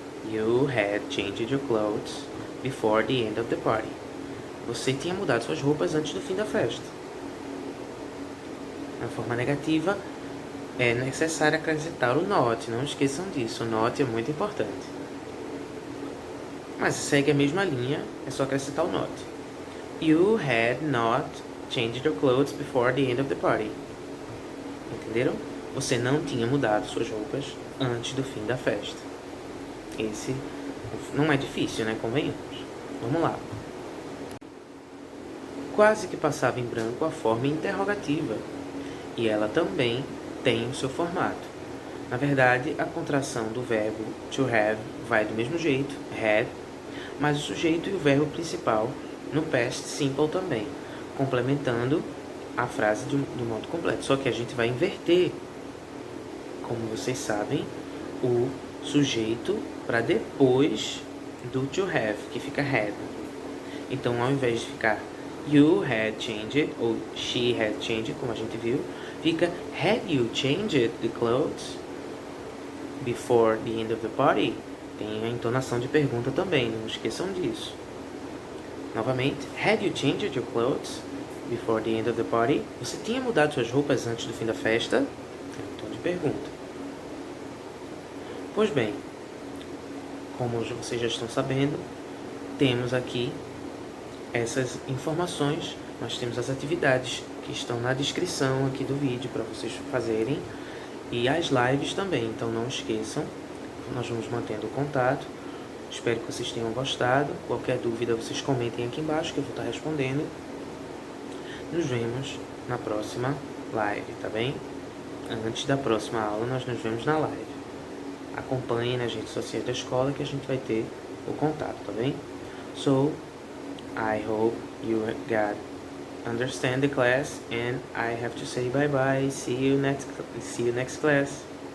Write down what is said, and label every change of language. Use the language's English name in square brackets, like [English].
[English] You had changed your clothes before the end of the party. [Portuguese] Você tinha mudado suas roupas antes do fim da festa. Na forma negativa, é necessário acrescentar o not, não esqueçam disso, o not é muito importante. Mas segue a mesma linha, é só acrescentar o not. [English] You had not changed your clothes before the end of the party. [Portuguese] Entenderam? você não tinha mudado suas roupas antes do fim da festa. Esse não é difícil, né? Convenhamos. Vamos lá. Quase que passava em branco a forma interrogativa, e ela também tem o seu formato. Na verdade, a contração do verbo to have vai do mesmo jeito, had, mas o sujeito e o verbo principal no past simple também, complementando a frase do modo completo. Só que a gente vai inverter, como vocês sabem, o sujeito para depois do to have, que fica had. Então, ao invés de ficar [English] you had changed [Portuguese] ou [English] she had changed, [Portuguese] como a gente viu, fica [English] had you changed the clothes before the end of the party? [Portuguese] Tem a entonação de pergunta também, não esqueçam disso. Novamente, [English] had you changed your clothes before the end of the party? [Portuguese] Você tinha mudado suas roupas antes do fim da festa? É um tom de pergunta. Pois bem, como vocês já estão sabendo, temos aqui essas informações, nós temos as atividades que estão na descrição aqui do vídeo para vocês fazerem e as lives também, então não esqueçam, nós vamos mantendo o contato. Espero que vocês tenham gostado. Qualquer dúvida vocês comentem aqui embaixo que eu vou estar respondendo. Nos vemos na próxima live, tá bem? Antes da próxima aula nós nos vemos na live. Acompanhem nas redes sociais da escola que a gente vai ter o contato, tá bem? [English] So, I hope you got understand the class and I have to say bye bye. See you next class.